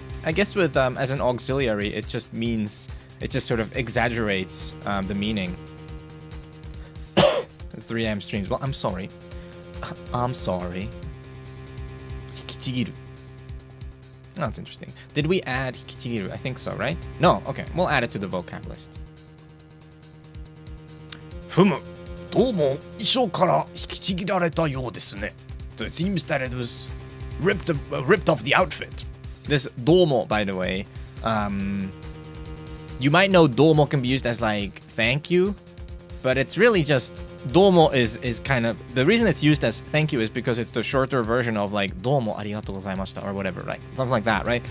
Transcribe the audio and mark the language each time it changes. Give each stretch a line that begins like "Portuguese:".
English: I guess with as an auxiliary, it just means, it just sort of exaggerates the meaning. 3 a.m. streams. Well, I'm sorry. I'm sorry. 引きちぎる.Oh, that's interesting. Did we add 引きちぎる? I think so, right? No. Okay. We'll add it to the vocab list.
Japanese: ふむ、どうも衣装から引きちぎられたようですね。
English: So it seems that it was ripped off the outfit. This domo, by the way, you might know domo can be used as like thank you, but it's really just domo is kind of the reason it's used as thank you is because it's the shorter version of like
Japanese: domo arigatou gozaimashita
English: or whatever, right? Something like that, right?